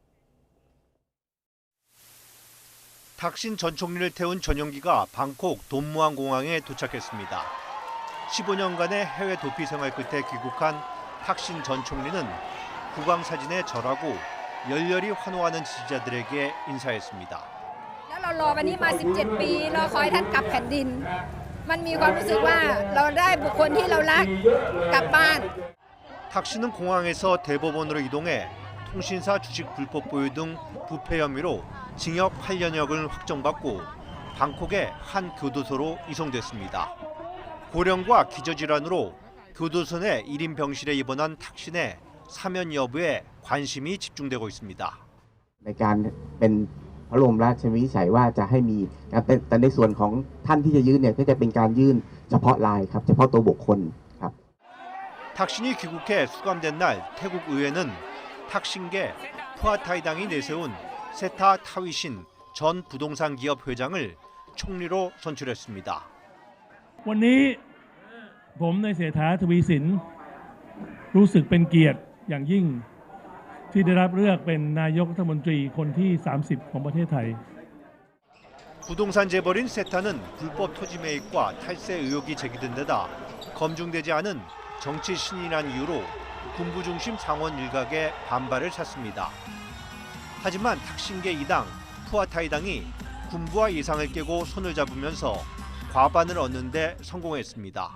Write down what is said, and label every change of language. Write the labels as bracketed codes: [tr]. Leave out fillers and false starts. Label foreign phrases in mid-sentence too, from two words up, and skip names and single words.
[ko] 탁신 전 총리를 태운 전용기가 방콕 돈무안 공항에 도착했습니다. 15년간의 해외 도피 생활 끝에 귀국한 탁신 전 총리는 국왕 사진에 절하고 열렬히 환호하는 지지자들에게 인사했습니다. [th] เรารอวันนี้มา17 ปีรอคอยท่านกลับแผ่นดินมันมีความรู้สึกว่าเราได้บุคคลที่เรารักกลับบ้าน [ko] 탁신은 공항에서 대법원으로 이동해 통신사 주식 불법 보유 등 부패 혐의로 징역 8년형을 확정받고 방콕의 한 교도소로 이송됐습니다. 고령과 기저질환으로 교도소 내 1인 병실에 입원한 탁신의 사면 여부에 관심이 집중되고 있습니다. [th] ในการเป็นพระบรมราชวินิจฉัยว่าจะให้มีแต่ในส่วนของท่านที่จะยื่นเนี่ยก็จะเป็นการยื่นเฉพาะรายครับเฉพาะตัวบุคคลครับ [ko] 탁신이 귀국해 수감된 날 태국 의회는 탁신계 푸아타이당이 내세운 세타 타위신 전 부동산 기업 회장을 총리로 선출했습니다. [th] วันนี้ผมในเศรษฐาทวีสินรู้สึกเป็นเกียรติอย่างยิ่งที่ได้รับเลือกเป็นนายกรัฐมนตรีคนที่ 30 ของประเทศไทย [ko] 부동산 재벌인 세타는 불법 토지 매입과 탈세 의혹이 제기된 데다 검증되지 않은 정치 신인이란 이유로 군부 중심 상원 일각의 반발을 샀습니다. 하지만 탁신계 2당 푸아타이당이 군부와 예상을 깨고 손을 잡으면서 과반을 얻는 데 성공했습니다.